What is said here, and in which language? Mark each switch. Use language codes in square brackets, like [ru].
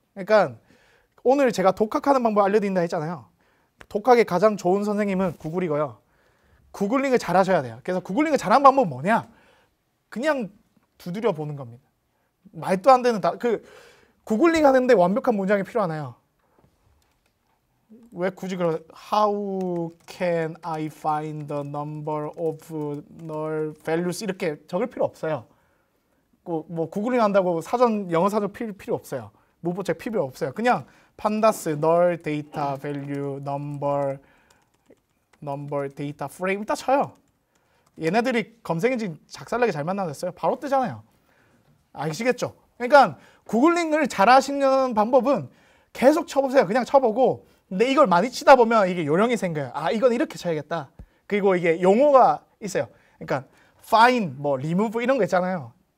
[ko] 그러니까 오늘 제가 독학하는 방법 알려드린다 했잖아요. 독학의 가장 좋은 선생님은 구글이고요. 구글링을 잘 하셔야 돼요. 그래서 구글링을 잘하는 방법은 뭐냐? 그냥 두드려 보는 겁니다. 말도 안 되는 구글링 하는데 완벽한 문장이 필요하나요? 왜 굳이 그런 [en] How can I find the number of null values [ko] 이렇게 적을 필요 없어요. 뭐 구글링 한다고 영어 사전 필요 없어요. 문법책 필요 없어요. 그냥 [en] pandas null data value number data frame [ko] 딱 쳐요. 얘네들이 검색 엔진 작살나게 잘 만들었어요. 바로 뜨잖아요. 아시겠죠? 그러니까 구글링을 잘 하시는 방법은 계속 쳐보세요. 그냥 쳐보고 근데 이걸 많이 치다 보면 이게 요령이 생겨요. 이건 이렇게 쳐야겠다. 그리고 이게 용어가 있어요. 그러니까 find, remove 이런 거 있잖아요.